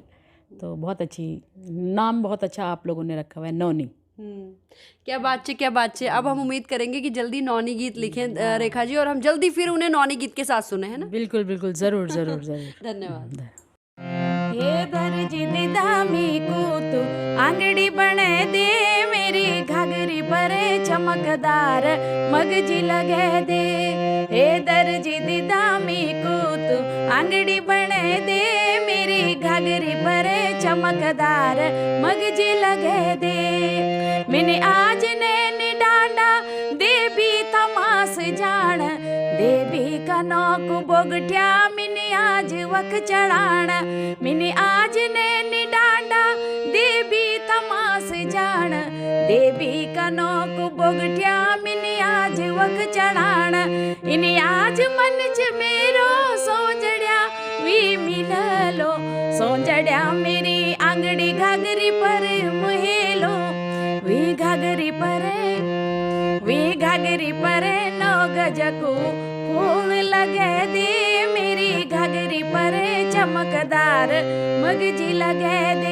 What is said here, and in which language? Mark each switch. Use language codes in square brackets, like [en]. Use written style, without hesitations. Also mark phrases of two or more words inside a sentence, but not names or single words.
[hi] तो बहुत अच्छी, नाम बहुत अच्छा आप लोगों ने रखा हुआ है, नौनी। क्या बात है, क्या बात है। अब हम उम्मीद करेंगे कि जल्दी नौनी गीत लिखें रेखा जी, और हम जल्दी फिर उन्हें नौनी गीत के साथ सुने, है ना। बिल्कुल बिल्कुल, ज़रूर ज़रूर ज़रूर। धन्यवाद। [gbm] हे दर्जी दामी को तू आंगड़ी बने दे, मेरी घाघरी पर चमकदार मगजी लगे दे। हे दर्जी दामी को तू आंगड़ी बने दे, मेरी घाघरी पर चमकदार मगजी लगे दे। मैंने आज ने डांडा देवी तमास जान, देवी का नौक बोगट्या मिनी आज वक चढ़ाण। मिनी आज ने डांडा देवी तमास जान, देवी का नौक बोगट्या मिनी आज वक चढ़ाण। इनी आज मन च मेरो सोजड़िया वी मिललो, सोजड़िया मेरी आंगड़ी घाघरी पर मुहेलो। वी घाघरी पर नौ गजको फूल लगे दे, मेरी घाघरी पर चमकदार मगजी लगे दे।